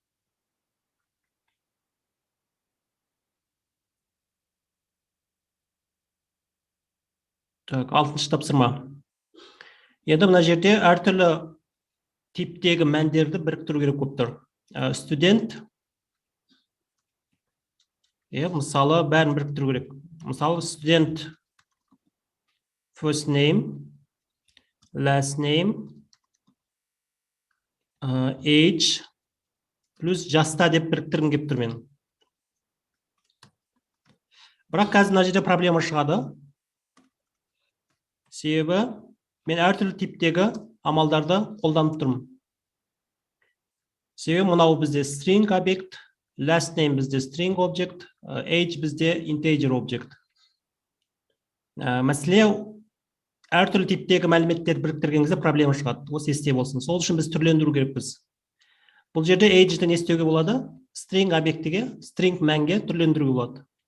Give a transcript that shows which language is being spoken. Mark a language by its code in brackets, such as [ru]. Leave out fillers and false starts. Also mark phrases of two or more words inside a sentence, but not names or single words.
[kk] Так, 6-ші тапсырма. Енді мына жерде әртүрлі типтегі мәндерді біріктіру керек болып тұр. Студент, мысалы, бәрін біріктіру керек. Мысалы, студент [en] first name, last name, age, [kk] плюс жаста деп біріктіргім келіп тұр мен. Бірақ қазір мына жерде проблема шығады. Себебі мен әртүрлі типтегі амалдарды қолданып тұрмын. Себебі мынау бізде string объект, [en] last name бізде string object, age бізде integer object. [kk] Мәселе, әртүрлі типтегі мәліметтер біріктіргеніңізде проблема шығады. Осы есте болсын. Сол үшін біз түрлендіру керекпіз. Бұл жерде age-ді не істеуге болады? String объектіге, string мәнге түрлендіруге болады.